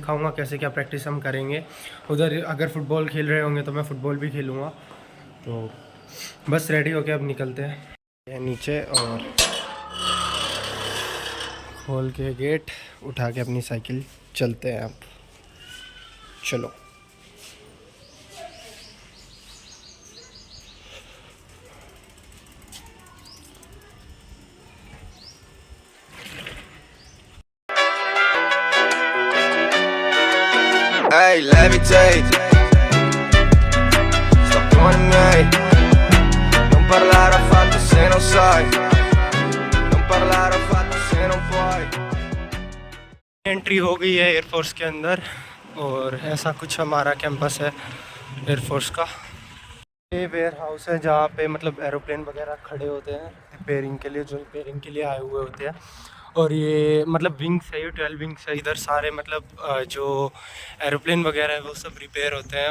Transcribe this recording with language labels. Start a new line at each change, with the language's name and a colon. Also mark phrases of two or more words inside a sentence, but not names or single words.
Hindi: दिखाऊंगा कैसे क्या प्रैक्टिस हम करेंगे उधर। अगर फुटबॉल खेल रहे होंगे तो मैं फ़ुटबॉल भी खेलूँगा। तो बस रेडी होके अब निकलते हैं नीचे और खोल के गेट उठा के अपनी साइकिल चलते हैं अब। चलो।
English: Hey, levitate.
Italian: Sto con i miei. Non parlare affatto se non sai. Non parlare affatto se non puoi.
Hindi: एंट्री हो गई है एयरफोर्स के अंदर और ऐसा कुछ हमारा कैंपस है एयरफोर्स का। ये वेयर हाउस है जहाँ पे मतलब एरोप्लेन वगैरह खड़े होते हैं रिपेयरिंग के लिए, जो रिपेयरिंग के लिए आए हुए होते हैं। और ये मतलब विंग्स है, ये 12 विंग्स है। इधर सारे मतलब जो एरोप्लेन वगैरह है वो सब रिपेयर होते हैं।